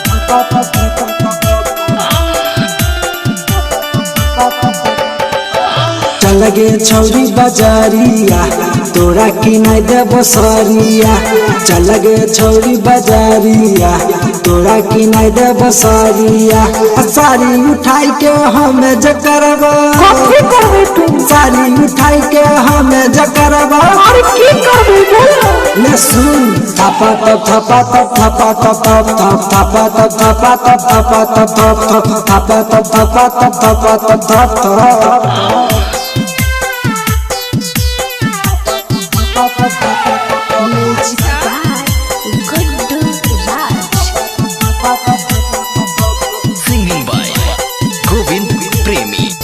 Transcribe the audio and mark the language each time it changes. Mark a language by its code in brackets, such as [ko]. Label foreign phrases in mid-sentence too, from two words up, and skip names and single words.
[anp] चल गे छौरी बाजारिया तोरा की नहीं देव सरिया। चल गे छौरी बाजारिया तोरा की नहीं देव सरिया। सारी उठाई के हमें जकरबा सारी उठाई के हमें जकरबा ले सुन थपा तप थपा तप थपा तप थप थप थपा तप थपा तप थपा तप थप थप थपा तप थपा तप थपा तप थप थप। [en] Singing by Govind Premi.